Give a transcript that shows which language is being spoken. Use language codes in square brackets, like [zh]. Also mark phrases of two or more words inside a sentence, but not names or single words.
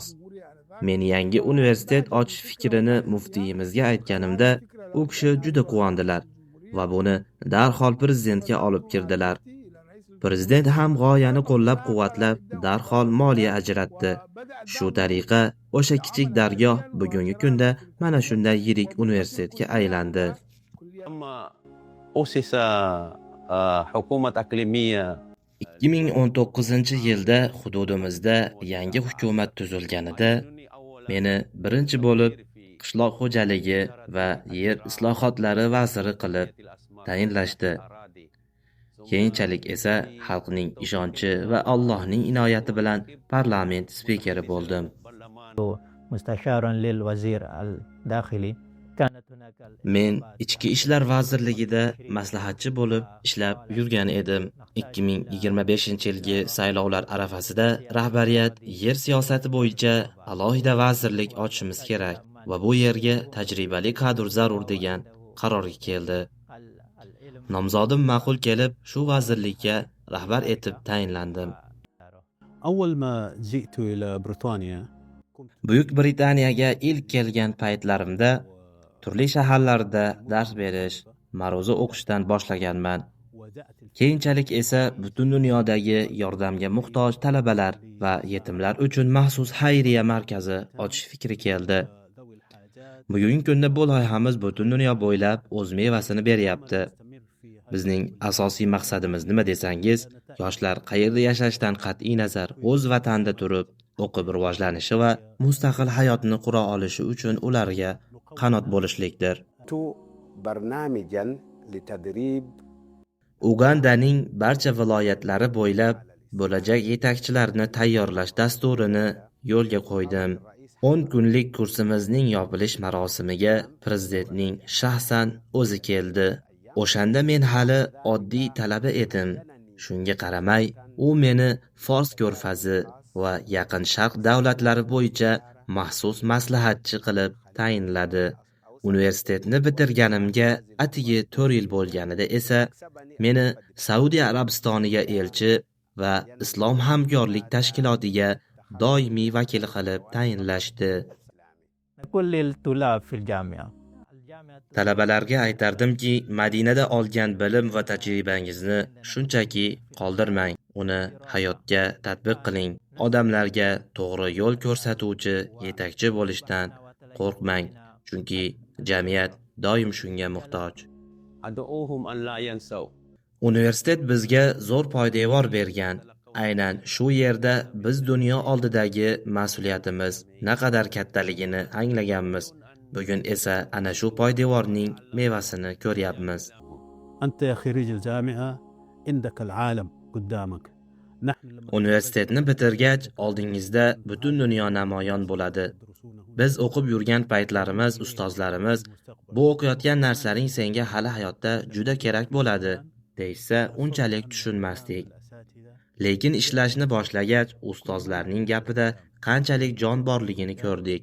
[uz] Men yangi universitet ochish fikrini muftiyimizga aytganimda, u kishi juda quvondilar va buni darhol prezidentga olib kirdilar. Prezident ham g'oyani qo'llab-quvvatlab, darhol moliya ajratdi. Shu tariqa o'sha kichik dargoh bugungi kunda mana shunday yirik universitetga aylandi. [ar] أسس حكومة إقليمية [uz] 2019-yilda hududimizda yangi hukumat tuzilganida meni birinchi bo'lib qishloq xo'jaligi va yer islohotlari vaziri qilib tayinlashdi. Keyinchalik esa xalqning ishonchi va Allohning inoyati bilan parlament spikeri bo'ldim. [ar] مستشارا للوزير الداخلي كانت هناك [uz] Men ichki ishlar vazirligida maslahatchi bo'lib ishlab yurgan edim. 2025-yilgi saylovlar arafasida rahbariyat yer siyosati bo'yicha alohida vazirlik ochishimiz kerak va bu yerga tajribali kadr zarur degan qarorga keldi. Nomzodim ma'qul kelib, shu vazirlikka rahbar etib tayinlandim. [ar] أول ما جئت إلى بريطانيا [uz] Buyuk Britaniyaga ilk kelgan paytlarimda turli shaharlarda dars berish, ma'ruza o'qishdan boshlaganman. Keyinchalik esa butun dunyodagi yordamga muhtoj talabalar va yetimlar uchun maxsus xayriya markazi ochish fikri keldi. Bugungi kunda bu loyihamiz butun dunyo bo'ylab o'z mevasini beryapti. Bizning asosiy maqsadimiz nima desangiz, yoshlar qayerda yashashdan qat'iy nazar o'z vatanida turib, o'qib rivojlanishi va mustaqil hayotni qura olishi uchun ularga qanot bo'lishlikdir. [ar] برنامجا لتدريب [uz] Ugandaning barcha viloyatlari bo'ylab bo'lajak yetakchilarni tayyorlash dasturini yo'lga qo'ydim. 10 kunlik kursimizning yopilish marosimiga prezidentning shaxsan o'zi keldi. O'shanda men hali oddiy talaba edim. Shunga qaramay, u meni Fors ko'rfazi va Yaqin Sharq davlatlari bo'yicha maxsus maslahatchi qilib tayinladi. Universitetni bitirganimga atigi 4 yil bo'lganida esa meni Saudiya Arabistoniga elchi va Islom hamkorlik tashkilotiga doimiy vakil qilib tayinlashdi. [ar] كل الطلاب في الجامعة [uz] Talabalarga aytardimki, Madinada olgan bilim va tajribangizni shunchaki qoldirmang, uni hayotga tatbiq qiling. Odamlarga to'g'ri yo'l ko'rsatuvchi yetakchi bo'lishdan qo'rqmang, chunki jamiyat doim shunga muhtoj. [ar] أدعوهم أن لا ينسوا [uz] Universitet bizga zo'r poydevor bergan. Aynan shu yerda biz dunyo oldidagi mas'uliyatimiz naqadar kattaligini anglaganmiz. Bugun esa ana shu poydevorning mevasini ko'ryapmiz. [ar] أنت يا خريج الجامعة عندك العالم قدامك [uz] Universitetni bitirgach, oldingizda butun dunyo namoyon bo'ladi. Biz o'qib yurgan paytlarimiz ustozlarimiz bu o'qiyotgan narsaning senga hali hayotda juda kerak bo'ladi deysa unchalik tushunmasdik. Lekin ishlashni boshlagach ustozlarning gapida qanchalik jon borligini ko'rdik.